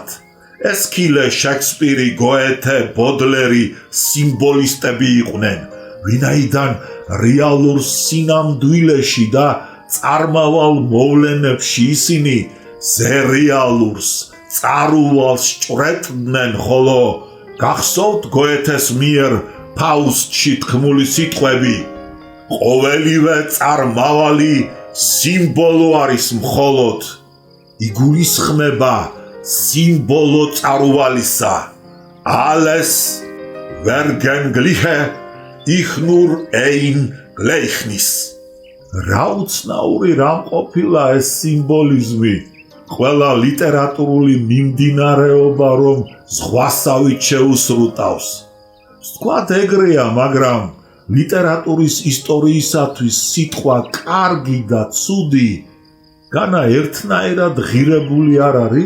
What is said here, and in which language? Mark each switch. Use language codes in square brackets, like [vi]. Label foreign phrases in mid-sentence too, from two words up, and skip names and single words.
[ka] ესქილე, შექსპირი, გოეთე, ბოდლერი სიმბოლისტები იყვნენ, ვინაიდან რეალურ სინამდვილეში და წარმავალ მოვლენებში ისინი ზერეალურს, წარუვალს ჭრეტდნენ, ხოლო გახსოვთ გოეთეს მიერ ფაუსტში თქმული სიტყვები: ყოველივე წარმავალი სიმბოლო არის მხოლოდ. იგულისხმება სიმბოლო წარუვალისა. [de] alles vergängliche ich nur ein Gleichnis. [ka] რა უცნაური რამ ყოფილა ეს სიმბოლიზმი. ყველა ლიტერატურული მიმდინარეობა რომ ზღვასავით შეუსრუტავს. ვთქვათ ეგრეა, მაგრამ ლიტერატურის ისტორიისათვის სიტყვა კარგი და ცუდი განა ერთნაირად ღირებული არ არის?